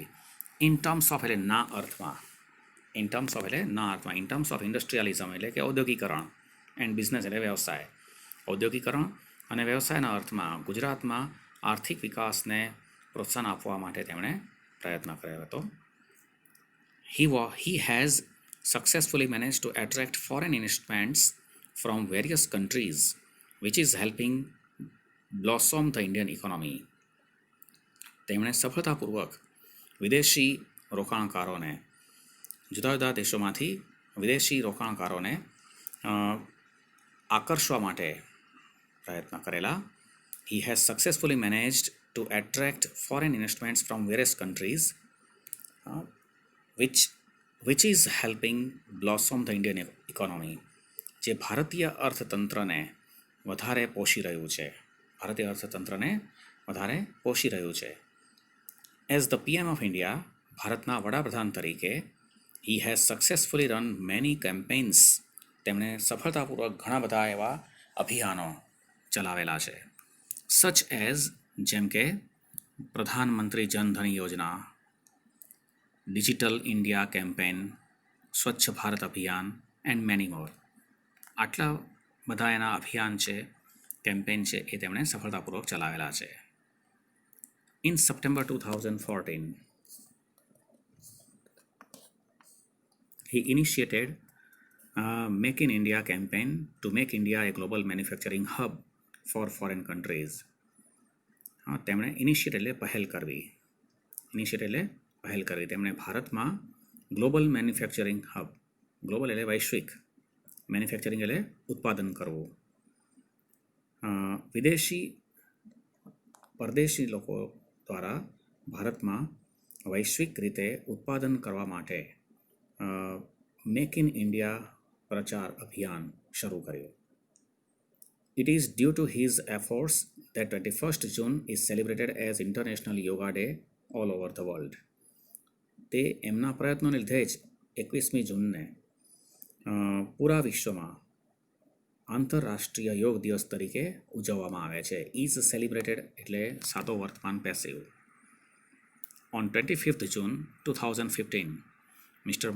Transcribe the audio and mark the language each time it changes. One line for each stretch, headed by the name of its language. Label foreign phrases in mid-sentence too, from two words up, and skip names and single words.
English: in terms of industrialism
Gujarati: એટલે કે ઔદ્યોગિકરણ,
English: and business
Gujarati: એટલે વ્યવસાય. ઔદ્યોગિકરણ અને વ્યવસાયના અર્થમાં ગુજરાતમાં આર્થિક વિકાસને પ્રોત્સાહન આપવા માટે તેમણે પ્રયત્ન કર્યો હતો.
English: He has successfully managed to attract foreign investments from various countries, which is helping blossom the Indian economy.
Gujarati: તેમણે સફળતાપૂર્વક વિદેશી રોકાણકારોને, જુદા જુદા દેશોમાંથી વિદેશી રોકાણકારોને આકર્ષવા માટે પ્રયત્ન કરેલા.
English: He has successfully managed to attract foreign investments from various countries, which is helping blossom the Indian economy.
Gujarati: જે ભારતીય અર્થતંત્રને વધારે પોષી રહ્યું છે.
English: as the PM of India,
Gujarati: ભારતના વડાપ્રધાન તરીકે,
English: he has successfully run many campaigns.
Gujarati: તેમણે સફળતાપૂર્વક ઘણા બધા એવા અભિયાનો ચલાવેલા છે.
English: such as,
Gujarati: જેમ કે પ્રધાનમંત્રી જનધન યોજના, ડિજિટલ ઇન્ડિયા કેમ્પેન, સ્વચ્છ ભારત અભિયાન
English: and many more.
Gujarati: આટલા બધા એના અભિયાન છે, કેમ્પેન છે, એ તેમણે સફળતાપૂર્વક ચલાવેલા છે.
English: in September 2014, he initiated Make in India campaign to make India a global manufacturing hub for foreign countries.
Gujarati: તેમણે ઇનિશિયેટ એટલે પહેલ કરવી. તેમણે ભારતમાં
English: global manufacturing hub,
Gujarati: ગ્લોબલ એટલે વૈશ્વિક, મેન્યુફેક્ચરિંગ એટલે ઉત્પાદન કરવું, પરદેશી લોકો દ્વારા ભારતમાં વૈશ્વિક રીતે ઉત્પાદન કરવા માટે મેક ઇન ઇન્ડિયા પ્રચાર અભિયાન શરૂ કર્યું.
English: It is due to his efforts that 21st June is celebrated as International Yoga Day all over the world.
Gujarati: તે એમના પ્રયત્નોને લીધે જ 21મી જૂનને પૂરા વિશ્વમાં આંતરરાષ્ટ્રીય યોગ દિવસ તરીકે ઉજવવામાં આવે છે.
English: is celebrated
Gujarati: એટલે સાદો વર્તમાન પેસિવ.
English: On 25th June 2015, Mr.